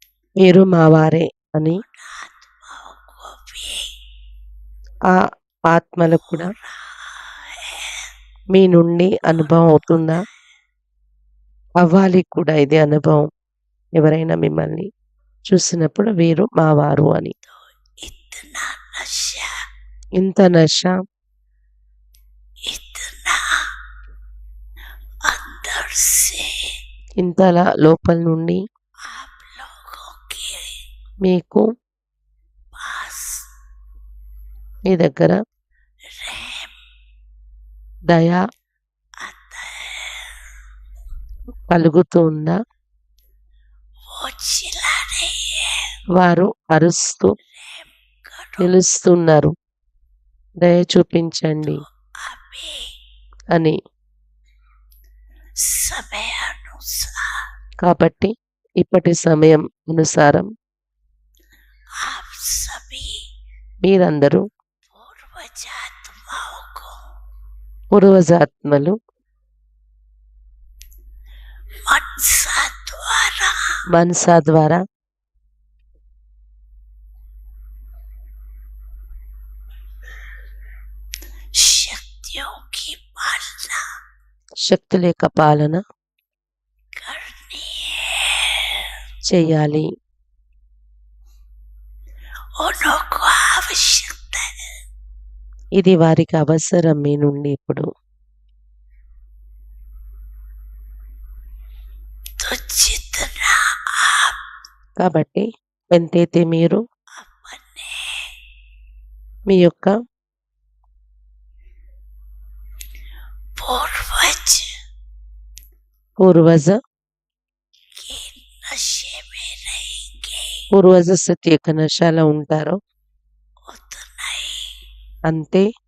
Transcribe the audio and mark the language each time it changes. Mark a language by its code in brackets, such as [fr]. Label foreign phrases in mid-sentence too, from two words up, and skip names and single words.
[te] మీరు మా వారే అని [hi] आत्माओं को भी [te] ఆ ఆత్మలకు కూడా [hi] हो रहा है, [te] మీ నుండి అనుభవం అవుతుందా? అవ్వాలి కూడా ఇది అనుభవం. ఎవరైనా మిమ్మల్ని చూసినప్పుడు వీరు మా వారు అని. [hi] इतना नशा, [te] ఇంత నశ, [hi] इतना अंदर से [te] ఇంతలా లోపల నుండి [hi] आप लोगों के [te] మీకు [hi] पास [te] మీ దగ్గర [hi] रहम [te] దయ [hi] आता है। [te] కలుగుతూ ఉందా? [hi] वो चिल्ला रही है, [te] వారు అరుస్తూ [hi] रहम करो। [te] పిలుస్తున్నారు, దయ చూపించండి [hi] अभी [te] అని. [hi] समय अनुसार [te] కాబట్టి ఇప్పటి సమయం అనుసారం [hi] आप सभी [te] మీరందరూ [hi] पूर्वजात्माओं को [te] పూర్వజాత్మలు [hi] मनसा द्वारा [te] మనసా ద్వారా [hi] शक्तियों की पालना [te] శక్తుల యొక్క పాలన [hi] करनी है। [te] చేయాలి. [hi] उनको आवश्यकता है। [te] ఇది వారికి అవసరం మీ నుండి ఇప్పుడు. [hi] तो जितना आप [te] కాబట్టి ఎంతైతే మీరు [hi] अपने [te] మీ యొక్క [hi] पूर्वज [te] పూర్వజ [hi] के नशे में रहेंगे, [te] పూర్వజ స్థితి యొక్క నశాలో ఉంటారో [hi] उतना ही [te] అంతే